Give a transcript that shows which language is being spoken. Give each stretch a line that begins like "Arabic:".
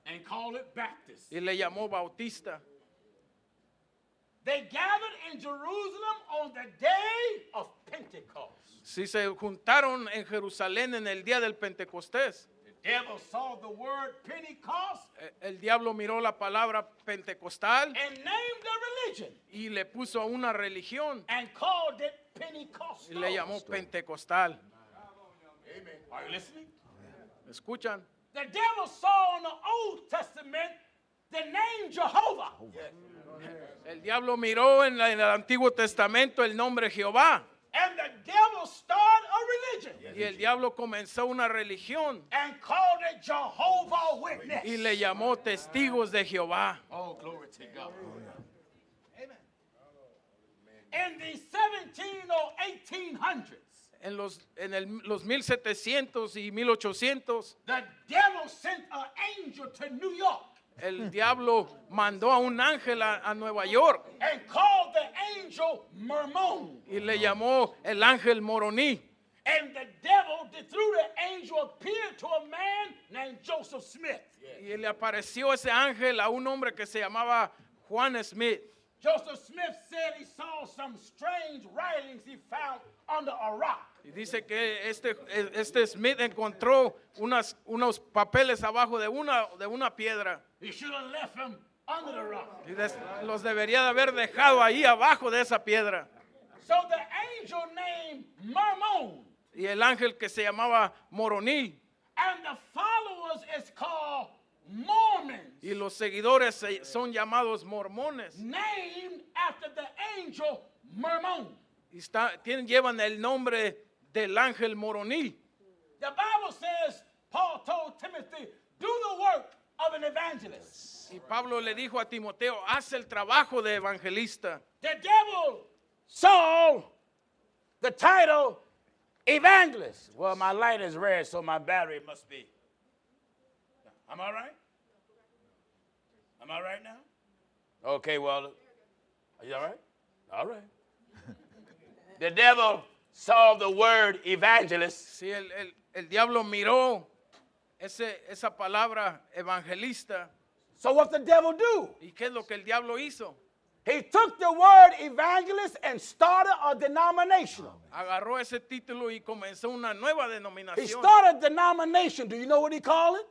English: And called it Baptist.
Spanish: y le llamó Bautista.
English: They gathered in Jerusalem on the day of Pentecost.
Spanish: Si se juntaron en Jerusalén en el día del Pentecostés,
English: The devil saw the word Pentecost
Spanish: el diablo miró la palabra pentecostal
English: and named a religion
Spanish: y le puso a una religión
English: and called it
Spanish: y
English: Pentecostal.
Spanish: le llamó pentecostal.
English: Amen. Are you listening?
Spanish: ¿Escuchan?
English: The devil saw in the Old Testament the name Jehovah.
Spanish: El diablo miró en el Antiguo Testamento el nombre Jehová
English: And the devil started a religion
Spanish: y el diablo comenzó una religión
English: and called it Jehovah Witness.
Spanish: y le llamó testigos de Jehová.
English: Oh, glory to God. Amen. In the 17 or 1800s,
Spanish: En los 1700 y 1800,
English: the devil sent an angel to New York
Spanish: el diablo mandó a un ángel a Nueva York
English: and called the angel Mormon.
Spanish: y le llamó el ángel Moroní.
English: And the devil, through the angel, appeared to a man named Joseph Smith.
Spanish: Y le apareció ese ángel a un hombre que se llamaba Juan Smith.
English: Joseph Smith said he saw some strange writings he found under a rock.
Spanish: Y dice que este Smith encontró unos papeles abajo de una piedra.
English: He should have left him under the rock.
Spanish: Y los debería de haber dejado ahí abajo de esa piedra.
English: So the angel named Mormon
Spanish: Y el ángel que se llamaba Moroní.
English: and the followers is called Mormons,
Spanish: Y los seguidores son llamados mormones.
English: named after the angel Mormon.
Spanish: Y llevan el nombre del ángel Moroní.
English: The Bible says Paul told Timothy, do the work of an evangelist.
Spanish: Y Pablo le dijo a Timoteo, haz el trabajo de evangelista.
English: The devil saw the title evangelist. Well, my light is red, so my battery must be. Am I right? Am I right now? Okay, well, are you all right? All right. The devil saw the word evangelist
Spanish: Si el diablo miró esa palabra evangelista,
English: So what the devil do?
Spanish: ¿y qué es lo que el diablo hizo?
English: He took the word evangelist and started a denomination.
Spanish: Agarró ese título y comenzó una nueva
English: He
Spanish: denominación.
English: started a denomination. Do you know what he called it?